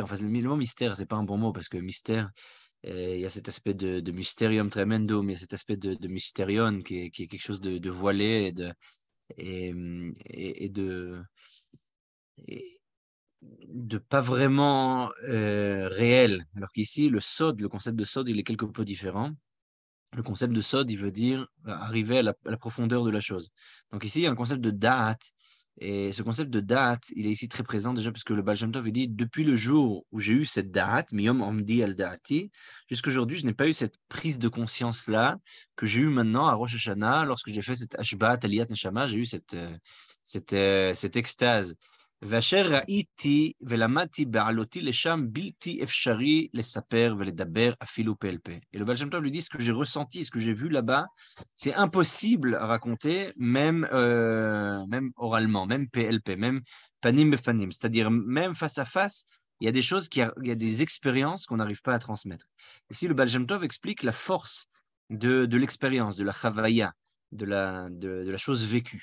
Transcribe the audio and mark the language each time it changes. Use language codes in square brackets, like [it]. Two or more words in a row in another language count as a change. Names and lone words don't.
[fr] Enfin, le mot mystère, c'est pas un bon mot parce que mystère, il y a cet aspect de [la] mysterium tremendum, [fr] mais il y a cet aspect de mysterion qui est quelque chose de voilé et de pas vraiment réel. Alors qu'ici, le concept de sod, il est quelque peu différent. Le concept de sod, il veut dire arriver à la profondeur de la chose. Donc ici, il y a un concept de da'at. Et ce concept de da'at, il est ici très présent déjà parce que le Baal Shem Tov, il dit, depuis le jour où j'ai eu cette da'at, [he] מיום עמדי על דעתי, [fr] jusqu'à aujourd'hui, je n'ai pas eu cette prise de conscience-là que j'ai eu maintenant à Rosh Hashanah, lorsque j'ai fait cette [he] השבעת עליית נשמה, [fr] j'ai eu cette extase. [he] ואשר ראיתי ולמדתי בעלותי לשם בלתי אפשרי לספר ולדבר אפילו פה אל פה. [fr] Et le Baal Shem Tov lui dit, ce que j'ai ressenti, ce que j'ai vu là-bas, c'est impossible à raconter, même oralement, même PLP, même [he] פנים בפנים, [fr] c'est-à-dire même face à face, il y a des choses, il y a des expériences qu'on n'arrive pas à transmettre. Ici, le Baal Shem Tov explique la force de l'expérience, de la chavaya, de la chose vécue.